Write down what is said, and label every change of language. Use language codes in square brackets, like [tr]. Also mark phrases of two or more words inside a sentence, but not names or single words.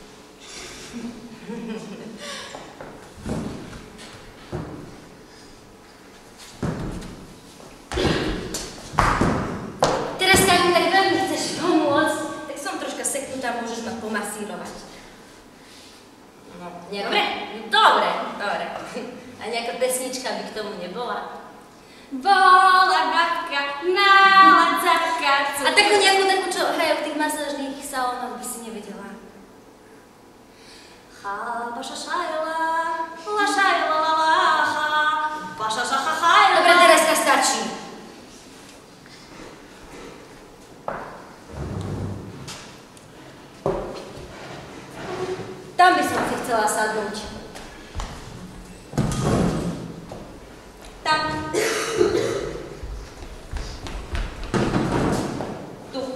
[sk] Teraz, keď mi tak veľmi chceš pomôcť, tak som troška seknutá, môžeš ma pomasírovať. No, nie, dobre? Dobre. A nejaká pesnička by k tomu nebola? Bola babka, mala capka. A takú nejakú, čo hrajú v tých masážnych salónoch, by si nevedela. Ha, baša šajla, la šajla, la la, ha, baša šacha šajla. Dobre, Tereska, stačí. Tam by som si chcela sadnúť. Tam. Tu.